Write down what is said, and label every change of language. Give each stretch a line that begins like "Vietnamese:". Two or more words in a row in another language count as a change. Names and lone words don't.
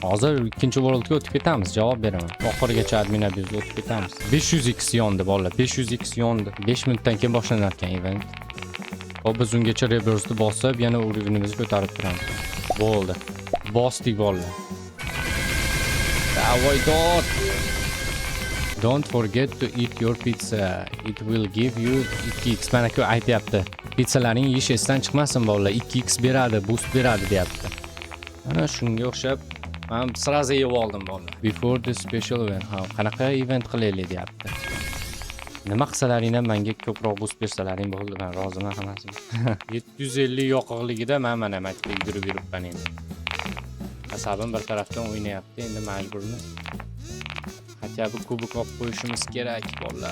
Uzbek: Hozir ikkinchi worldga o'tib ketamiz, javob beraman. Oxirigacha admin abuzga o'tib ketamiz. 500x yondi bolalar, 500x yondi. 5 minutdan keyin boshlanar ekan event. Hop, biz ungacha reverse bosib, yana urovnyimizni ko'tarib turamiz. Bo'ldi. Bostik bolalar.
Russian: Davay dod.
English: Don't forget to eat your pizza. It will give you 2x.
Uzbek: Mana ku aytayapti. Pizzalaring yeyish esdan chiqmasin bolalar. 2x beradi, boost beradi deyapti. Mana shunga o'xshab men sразу yeb oldim bolalar.
English: Before the special event.
Uzbek: Ha, qanaqa event qilaylik deyapti. Nima qilsalaringdan menga ko'proq boost bersalaring bo'ldi. Men roziman hammasiga. 750 yoqig'ligida men mana maktabga yugurib yuribman endi. Asabim bir tarafdan o'ynayapti, endi majburman. Hatto bu kubok olib qo'yishimiz kerak bolalar.